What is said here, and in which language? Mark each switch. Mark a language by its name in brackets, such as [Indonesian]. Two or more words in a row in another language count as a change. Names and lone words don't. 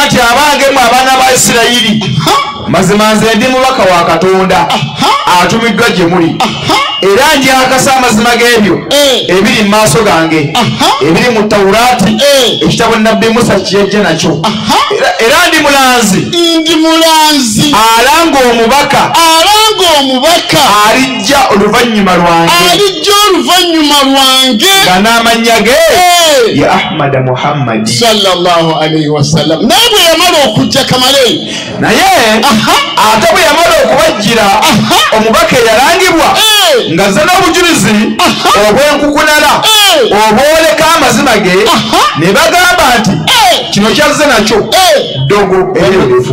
[Ganda] nti abange mwe abaana ba Isirayiri mazima nze ndi mubaka wa Katonda atumiddwa gye muli, era njakasa amazima g'ebyo ebiri mu maaso gange ebiri mu Tawuraati ekitabo nabbi Musa kyejje nakyo, era ndi mulanzi alanga omubaka alijja oluvannyuma lwange nga n'amannya ge ya Ahmad Muhammad [Arabic] صلى الله عليه وسلم. [Ganda] Naye bwe yamala okujja Kamale, naye ate bwe yamala okubajjira omubaka eyalangibwa ng'azze n'obujulizi obw'enkukunala obwoleka amazima ge, ne bagamba nti kino kyazze nakyo ddogo eryerefu.